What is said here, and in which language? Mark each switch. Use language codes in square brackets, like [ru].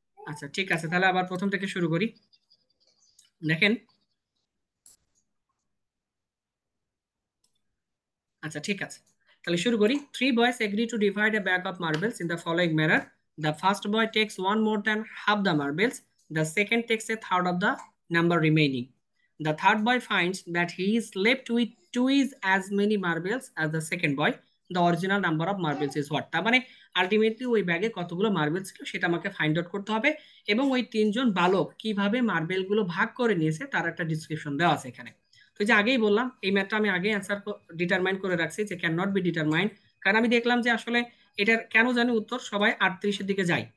[bn] আচ্ছা ঠিক আছে, তাহলে আবার প্রথম থেকে শুরু করি। দেখেন, আচ্ছা ঠিক আছে, তাহলে শুরু করি। [en] Three boys agree to divide a bag of marbles in the following manner. The first boy takes one more than half the marbles. The second takes a third of the number remaining. The third boy finds that he is left with twice as many marbles as the second boy. The original number of marbles is what. [bn] তার মানে ultimately ওই ব্যাগে কতগুলো marble ছিল সেটা আমাকে find out করতে হবে, এবং ওই তিনজন বালক কিভাবে মার্বেল গুলো ভাগ করে নিয়েছে তার একটা ডিসক্রিপশন দেওয়া আছে এখানে। তো যে আগেই বললাম এই ম্যাথটা আমি আগে অ্যান্সার ডিটারমাইন করে রাখছি যে [en] can not be determined, [bn] কারণ আমি দেখলাম যে আসলে এটার কেন জানি উত্তর সবাই 38-এর দিকে যায়।